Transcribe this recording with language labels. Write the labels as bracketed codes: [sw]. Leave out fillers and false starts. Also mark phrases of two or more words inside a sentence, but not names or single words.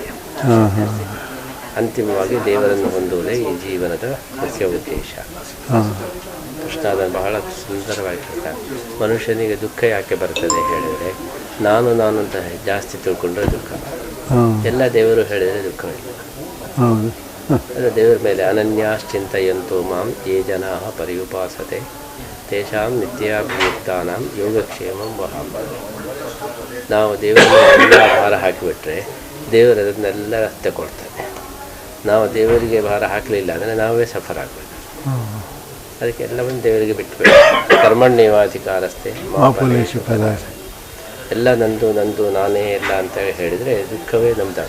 [kn] ಅಂತಿಮವಾಗಿ ದೇವರನ್ನು ಹೊಂದುವುದೇ ಈ ಜೀವನದ ಮುಖ್ಯ ಉದ್ದೇಶ. ಕೃಷ್ಣ ಅದನ್ನು ಬಹಳ ಸುಂದರವಾಗಿ ಹೇಳ್ತಾರೆ. ಮನುಷ್ಯನಿಗೆ ದುಃಖ ಯಾಕೆ ಬರ್ತದೆ ಹೇಳಿದರೆ, ನಾನು ಅಂತ ಜಾಸ್ತಿ ತಿಳ್ಕೊಂಡ್ರೆ ದುಃಖ. ಎಲ್ಲ ದೇವರು ಹೇಳಿದರೆ ದುಃಖವಿಲ್ಲ. ಅದು ದೇವರ ಮೇಲೆ [sa] ಅನನ್ಯಾಶ್ಚಿಂತಯಂತೋ ಮಾಂ ಯೇ ಜನಾಃ ಪರ್ಯುಪಾಸತೆ ತೇಷಾಂ ನಿತ್ಯಾಭಿಯುಕ್ತಾನಾಂ ಯೋಗಕ್ಷೇಮಂ ವಹಾಮ್ಯಹಂ. [kn] ನಾವು ದೇವರ ಮೇಲೆ ಭಾರ ಹಾಕಿಬಿಟ್ರೆ ದೇವರು ಅದನ್ನೆಲ್ಲ ತಗೊಳ್ತಾನೆ. ನಾವು ದೇವರಿಗೆ ಭಾರ ಹಾಕಲಿಲ್ಲ ಅಂದರೆ ನಾವೇ ಸಫರ್ ಆಗಬೇಕು. ಅದಕ್ಕೆ ಎಲ್ಲವನ್ನು ದೇವರಿಗೆ ಬಿಟ್ಟುಬಿಟ್ಟು ಕರ್ಮಣ್ಯೇವಾಧಿಕಾರಸ್ಥೆ ಎಲ್ಲ ನಂದು ನಾನೇ ಎಲ್ಲ ಅಂತ ಹೇಳಿದರೆ ದುಃಖವೇ ನಮ್ದಾಗ.